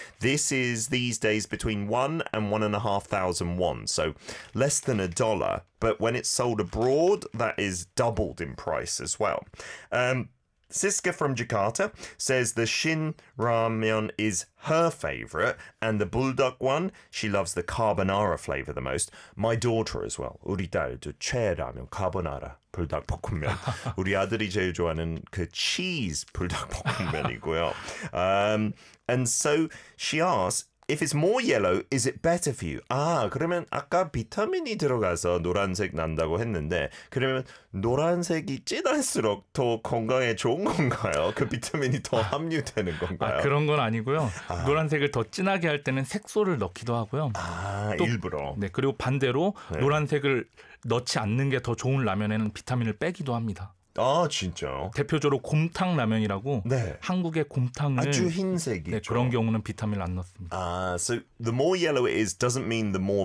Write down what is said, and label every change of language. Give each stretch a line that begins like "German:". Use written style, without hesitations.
English: This is these days between 1,000 and 1,500 won, so less than $1. But when it's sold abroad, that is doubled in price as well. Siska from Jakarta says the shin ramyun is her favorite, and the bulldog one, she loves the carbonara flavor the most. My daughter as well.
Korean: 우리 딸도 최애 라면 카보나라 불닭 볶음면. 우리 아들이 제일 좋아하는 그 cheese 불닭 볶음면이고요.
English: And so she asks, if it's more yellow, is it better for you?
Korean: 아, 그러면 아까 비타민이 들어가서 노란색 난다고 했는데 그러면 노란색이 진할수록 더 건강에 좋은 건가요? 그 비타민이 더 함유되는 건가요? 아, 그런 건 아니고요. 아. 노란색을 더 진하게 할 때는 색소를 넣기도 하고요. 아, 또, 일부러. 네, 그리고 반대로 네. 노란색을 넣지 않는 게 더 좋은 라면에는 비타민을 빼기도 합니다. 아, 진짜요? 대표적으로 곰탕 라면이라고 네. 한국의 곰탕을 아주 흰색이죠. 네, 그런 경우는 비타민을 안 넣습니다.
English: So the more yellow it is doesn't mean the more